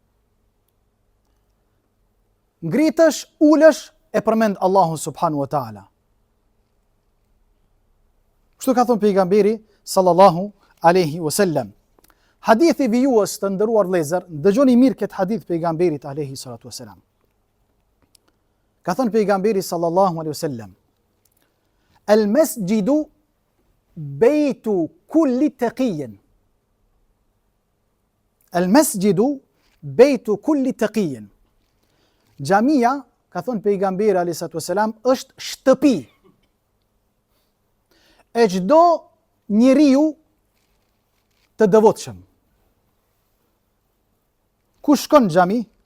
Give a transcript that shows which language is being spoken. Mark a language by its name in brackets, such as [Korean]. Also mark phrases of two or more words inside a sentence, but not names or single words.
[Albanian] Ngritesh, ulesh, e përmend Allahun [Arabic] سبحانه وتعالى. [Albanian] Kështu ka thënë pejgamberi [Arabic] صلى الله عليه وسلم. [Albanian] Hadithi vijues të nderuar vëllezër, dëgjoni mirë këtë hadith pejgamberit [Arabic] عليه الصلاة والسلام. [Albanian] Ka thënë pejgamberi [Arabic] صلى الله عليه وسلم: "المسجد بيت كل تقي." المسجد بيت كل تقي. [Albanian] Xhamia, ka thënë pejgamberi [Arabic] عليه الصلاة والسلام, [Albanian] është shtëpi e çdo njeriu të devotshëm. Ku shkon xhami?